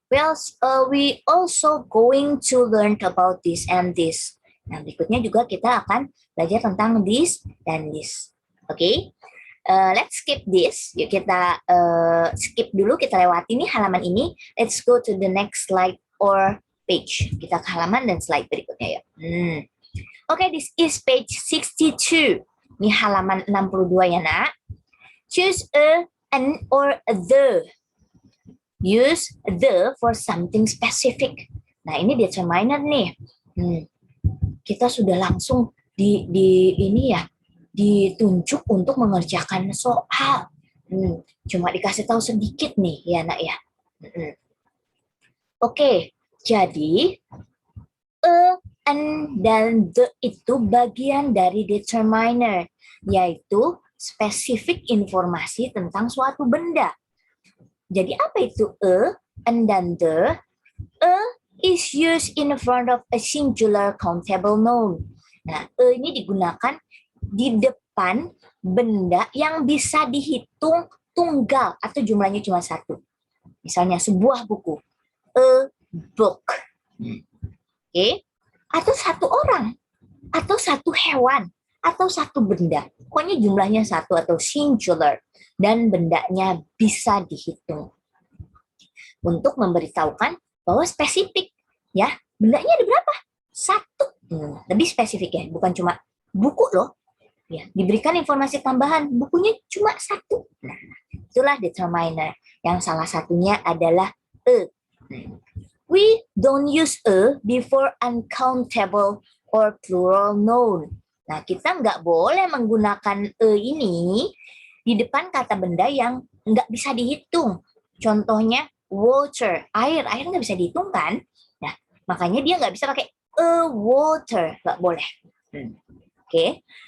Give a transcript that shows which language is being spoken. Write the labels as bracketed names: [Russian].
[English] Well, we also going to learn about this and this. [Indonesian] Nah, berikutnya juga kita akan belajar tentang this dan this. [English] Okay? Let's skip this. [Indonesian] Yuk kita skip dulu, kita lewati nih halaman ini. [English] Let's go to the next slide or page. [Indonesian] Kita ke halaman dan slide berikutnya ya. [English] Okay, this is page 62. [Indonesian] Ini halaman 62 ya, Nak. [English] Choose an or the. Use the for something specific. [Indonesian] Nah, ini determiner nih. Kita sudah langsung ini ya, ditunjuk untuk mengerjakan soal. Cuma dikasih tahu sedikit nih ya nak ya. Oke, jadi and dan the itu bagian dari determiner, yaitu spesifik informasi tentang suatu benda. Jadi apa itu and dan the? [English] Is used in front of a singular countable noun. [Indonesian] Nah, ini digunakan di depan benda yang bisa dihitung tunggal atau jumlahnya cuma satu. Misalnya sebuah buku, a book. Oke? Atau satu orang, atau satu hewan, atau satu benda. Pokoknya jumlahnya satu atau singular dan bendanya bisa dihitung. Untuk memberitahukan bahwa spesifik, ya, bendanya ada berapa? Satu. Lebih spesifik ya, bukan cuma buku loh. Ya, diberikan informasi tambahan, bukunya cuma satu. Nah, itulah determiner. Yang salah satunya adalah a. [English] We don't use a before uncountable or plural noun. [Indonesian] Nah, kita nggak boleh menggunakan a ini di depan kata benda yang nggak bisa dihitung. Contohnya water, air nggak bisa dihitung kan? Nah, makanya dia nggak bisa pakai a water, nggak boleh. Oke.